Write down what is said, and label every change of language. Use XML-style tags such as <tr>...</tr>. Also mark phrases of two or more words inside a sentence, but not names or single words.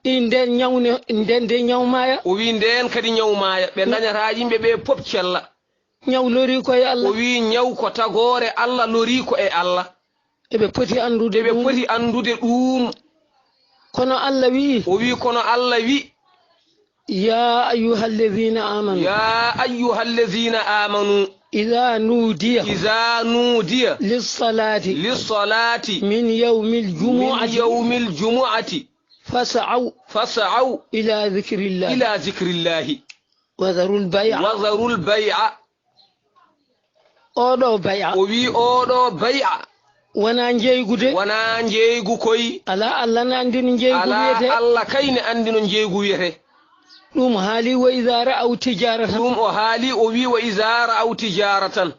<ff>I nden nyawne, nden de nyawmaya. O wi nden kadi nyawmaya. Ɓe Mm. dañata yimɓe ɓe fof cella. Nyaw lori koye Allah. O wi nyaw ko tagore Allah lori ko e Allah. Eɓe poti andude Eɓe ɗum. poti andude ɗum. Kono Allah wi. O wi kono Allah wi.</ff> <ar>يا أيها الذين آمنوا يا أيها الذين آمنوا. إذا نودي إذا نودي للصلاة. للصلاة من يوم الجمعة من يوم الجمعة فاسعوا فاسعوا. إلى ذكر الله إلى ذكر الله وذروا البيع. وذروا البيع.</ar> <ff>Oɗo bay'a. O wi oɗo bay'a. Wona njeygu de. Wona njeygu koy. Ala Allah na andino njeygu Ala wiyete. Allah kay ne andino njeygu wiyete. Ɗum haali</ff> <ar>وإذا رأوا تجارة.</ar> <ff>Ɗum o haali o wi</ff> <ar>وإذا رأوا تجارة.</ar>